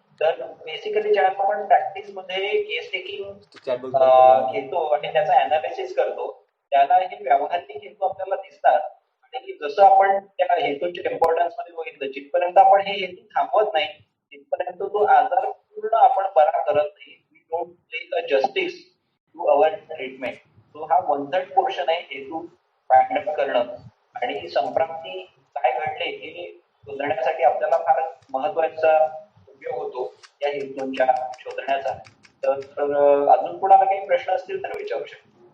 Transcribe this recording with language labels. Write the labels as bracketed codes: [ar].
[mr] तर बेसिकली जेव्हा आपण प्रॅक्टिस मध्ये केस टेकिंग घेतो आणि त्याचा अनालिसिस करतो त्याला हे व्यावहारिक हेतू आपल्याला दिसतात. आणि जसं आपण त्या हेतूच्या इम्पॉर्टन्स मध्ये बघितलं, जिथपर्यंत आपण हे हेतू थांबवत नाही तिथपर्यंत तो आजार पूर्ण आपण बरा करत नाही. [en] We don't take a justice to our treatment. [mr] तो हा 1/3 पोर्शन आहे हेतू फाइंड आउट करणं. आणि संप्राप्ती काय घडले हे शोधण्यासाठी आपल्याला फार महत्वाचा उपयोग होतो या हेतूंच्या शोधण्याचा. तर अजून कोणाला काही प्रश्न असतील तर विचारू शकतो.